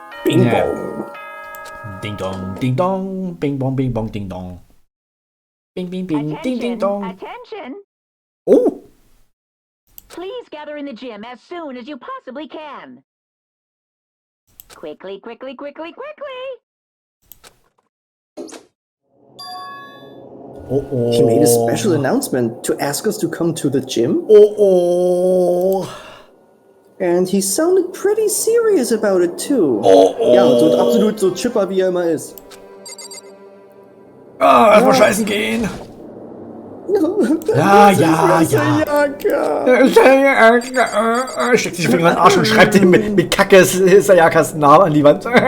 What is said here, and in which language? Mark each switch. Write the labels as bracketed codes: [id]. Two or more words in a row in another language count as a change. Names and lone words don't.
[en] Bing Yeah. bong. Ding dong, ding dong, bing bong, ding dong. Bing, bing, bing, ding, ding, dong. Attention! Oh! Please gather in the gym as soon as you possibly can. Quickly, quickly, quickly, quickly! Oh. He made a special announcement to ask us to come to the gym, Oh. and he sounded pretty serious about it too. Oh. [de] Ja, so absolut so chipper wie er immer ist. Ah, erstmal scheißen gehen. Ja. Steckt sich den Finger in den Arsch und schreibt ihn mit Kacke Sayakas Namen an die Wand.